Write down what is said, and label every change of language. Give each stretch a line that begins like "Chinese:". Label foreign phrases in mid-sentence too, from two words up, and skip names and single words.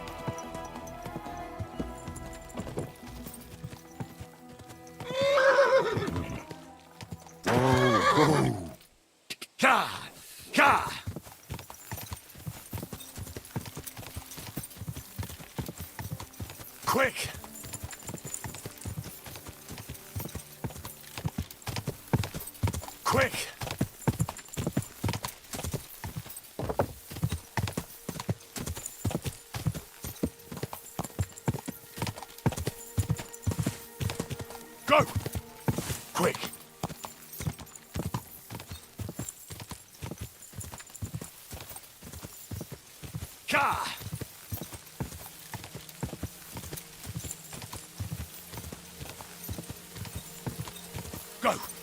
English: Oh, Ka! Ka! Quick! Quick! Go! Quick! Ka! Go!